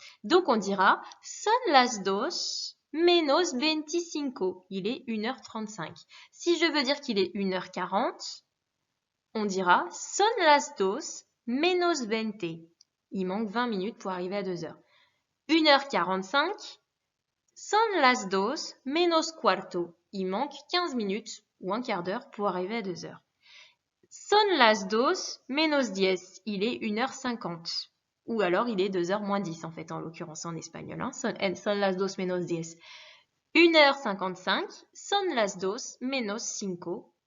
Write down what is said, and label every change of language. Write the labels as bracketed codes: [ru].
[fr] Donc, on dira son las dos menos 25. Il est 1h35. Si je veux dire qu'il est 1h40, on dira son las dos menos 20. Il manque 20 minutes pour arriver à 2h. 1h45, son las dos menos cuarto. Il manque 15 minutes ou un quart d'heure pour arriver à 2h. [es] Son las dos menos 10. Il est 1h50. [fr] Ou alors il est 2h moins 10 en fait, en l'occurrence en espagnol. Son las dos menos 10. 1h55, son las dos menos 5.